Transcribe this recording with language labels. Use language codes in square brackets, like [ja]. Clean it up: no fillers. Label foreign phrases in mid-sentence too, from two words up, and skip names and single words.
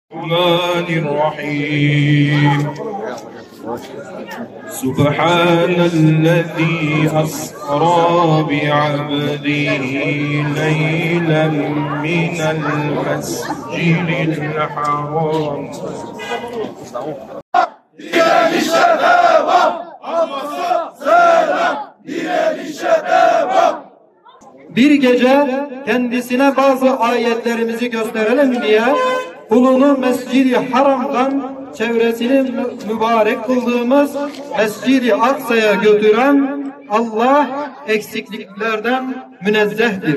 [ar] الرحمن الرحيم سبحان الذي أسرى بعبده ليلا من المسجد الحرام [tr] Bir gece kendisine bazı ayetlerimizi gösterelim diye kulunu Mescid-i Haram'dan çevresini mübarek kıldığımız Mescid-i Aksa'ya götüren Allah eksikliklerden münezzehtir.